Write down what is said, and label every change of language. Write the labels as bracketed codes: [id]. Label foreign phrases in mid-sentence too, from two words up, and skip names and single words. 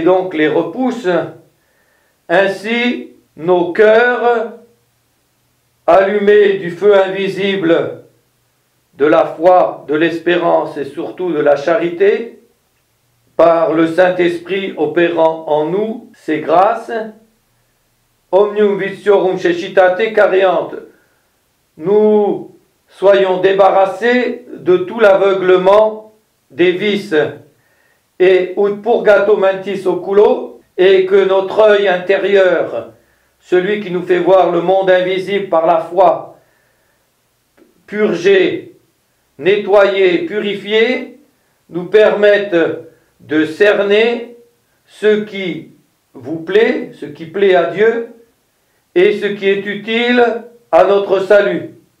[fr] donc les repousse, ainsi nos cœurs, allumés du feu invisible de la foi, de l'espérance et surtout de la charité, par le Saint-Esprit opérant en nous ces grâces, [la] omnium vitiorum cecitate careant, [fr] nous soyons débarrassés de tout l'aveuglement des vices, [la] et ut purgato mentis oculo, [fr] et que notre œil intérieur, celui qui nous fait voir le monde invisible par la foi, purgé, nettoyé, purifié, nous permette de cerner ce qui vous plaît, ce qui plaît à Dieu, et ce qui est utile à notre salut,